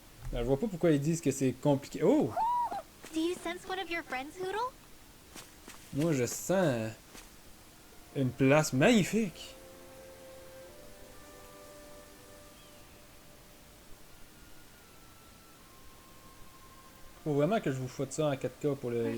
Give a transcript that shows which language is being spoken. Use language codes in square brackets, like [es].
[fr] Ben, je vois pas pourquoi ils disent que c'est compliqué. Oh! [en] Do you sense one of your friends, Hoodle? [fr] Moi, je sens une place magnifique. Faut vraiment que je vous foute ça en 4K pour les